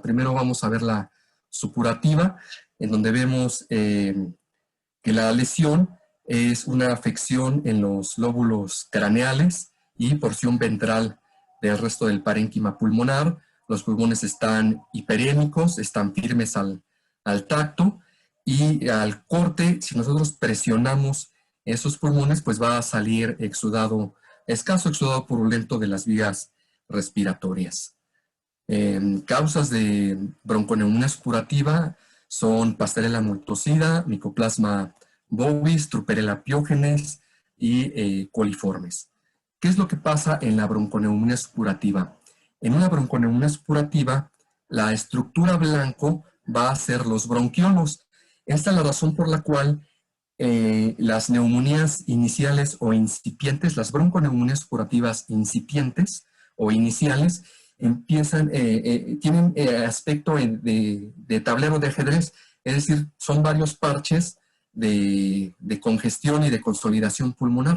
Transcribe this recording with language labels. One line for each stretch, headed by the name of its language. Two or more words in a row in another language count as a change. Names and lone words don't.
Spanish: Primero vamos a ver la supurativa, en donde vemos que la lesión es una afección en los lóbulos craneales y porción ventral del resto del parénquima pulmonar. Los pulmones están hiperémicos, están firmes al tacto, y al corte, si nosotros presionamos esos pulmones, pues va a salir exudado, escaso exudado purulento de las vías respiratorias. Causas de bronconeumonía supurativa son Pasteurella multocida, Mycoplasma bovis, Trupperella pyogenes y coliformes. ¿Qué es lo que pasa en la bronconeumonía supurativa? En una bronconeumonía supurativa, la estructura blanco va a ser los bronquiolos. Esta es la razón por la cual las neumonías iniciales o incipientes, las bronconeumonías supurativas incipientes o iniciales, tienen aspecto de tablero de ajedrez, es decir, son varios parches de congestión y de consolidación pulmonar.